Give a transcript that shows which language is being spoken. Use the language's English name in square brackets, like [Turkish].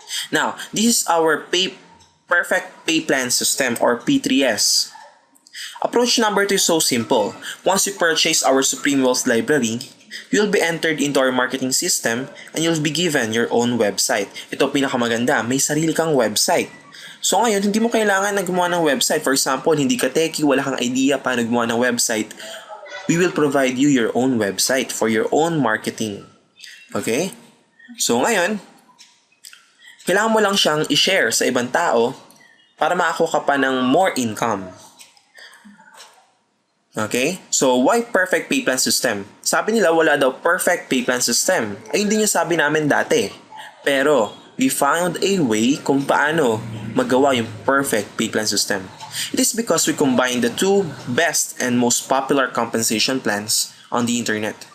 [English] Now, this is our perfect pay plan system or P3S. Approach number 2 is so simple. Once you purchase our Supreme Wealth Library, you'll be entered into our marketing system and you'll be given your own website. [Filipino] Ito pinakamaganda, may sarili kang website. So ngayon, hindi mo kailangan na gumawa ng website. [English] For example, [Filipino] hindi ka techie, wala kang idea paano gumawa ng website. [English] We will provide you your own website for your own marketing. Okay? [Filipino] So ngayon, Kailangan mo lang siyang i-share sa ibang tao para makakuha ka pa ng [English] more income. Okay? So, why perfect pay plan system? [Filipino] Sabi nila wala daw perfect pay plan system. Ayun din yung sabi namin dati. [English] Pero, we found a way [Filipino] kung paano magawa yung [English] perfect pay plan system. It is because we combine the two best and most popular compensation plans on the internet.